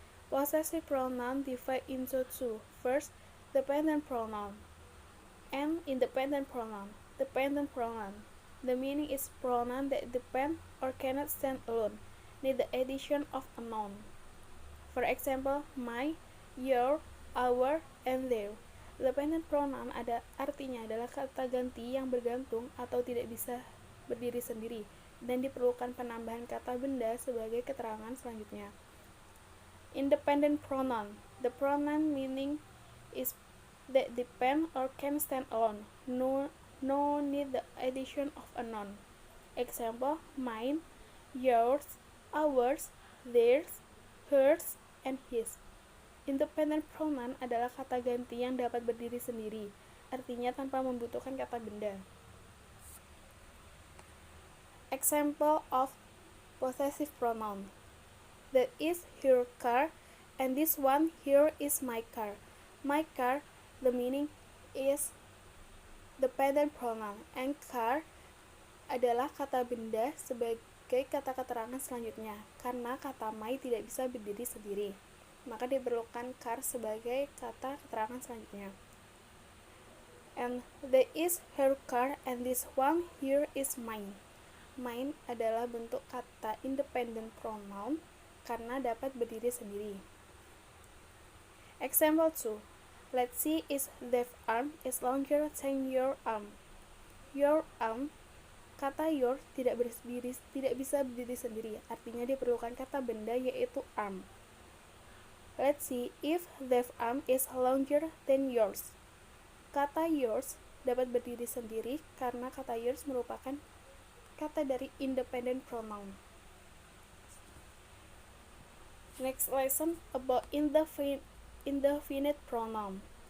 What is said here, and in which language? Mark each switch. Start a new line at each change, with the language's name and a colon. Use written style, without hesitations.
English: Possessive pronoun divide into 2. First, dependent pronoun and independent pronoun. Dependent pronoun. The meaning is pronoun that depend or cannot stand alone, need the addition of a noun. For example, my, your, our, and their.
Indonesian: Dependent pronoun artinya adalah kata ganti yang bergantung atau tidak bisa berdiri sendiri dan diperlukan penambahan kata benda sebagai keterangan selanjutnya.
English: Independent pronoun. The pronoun meaning is that depend or can stand alone. No need the addition of a noun. Example, mine, yours, ours, theirs, hers, and his.
Indonesian: Independent pronoun adalah kata ganti yang dapat berdiri sendiri, artinya tanpa membutuhkan kata benda.
English: Example of possessive pronoun. That is her car, and this one here is my car. My car, the meaning is dependent pronoun, and car
Indonesian: adalah kata benda sebagai kata keterangan selanjutnya, karena kata my tidak bisa berdiri sendiri, maka diperlukan car sebagai kata keterangan selanjutnya.
English: And that is her car, and this one here is mine.
Indonesian: Mine adalah bentuk kata independent pronoun karena dapat berdiri sendiri.
English: Example 2. Let's see is left arm is longer than your arm. Your arm
Indonesian: Kata your tidak bisa berdiri sendiri, artinya diperlukan kata benda yaitu arm.
English: Let's see if that arm is longer than yours.
Indonesian: Kata yours dapat berdiri sendiri karena kata yours merupakan kata dari independent pronoun.
English: Next lesson about indefinite pronoun.